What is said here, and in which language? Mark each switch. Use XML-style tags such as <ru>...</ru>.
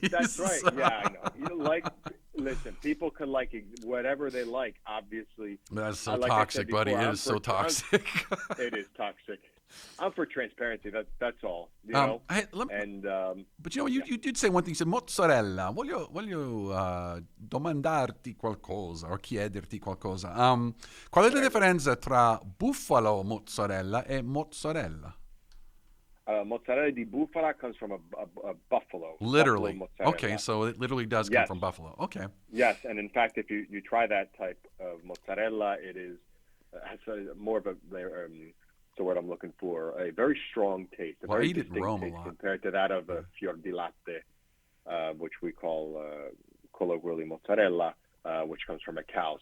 <en>That's right. Yeah, I know. Listen, people can like whatever they like. Obviously, that's so toxic, buddy. It is so toxic. It is toxic. I'm for transparency. That's all. You know. But you know, you did say one thing. You said mozzarella.</en> <it>Voglio domandarti qualcosa o chiederti qualcosa. Qual è la differenza tra buffalo mozzarella e mozzarella?</it> <en>Mozzarella di bufala comes from a buffalo. Literally. Buffalo Okay, so it literally does come from buffalo. Okay. Yes, and in fact, if you try that type of mozzarella, it has more of the word I'm looking for, a very strong taste, a very distinct taste compared to that of a fior di latte, which we call colloquially mozzarella. which comes from a cow.</en>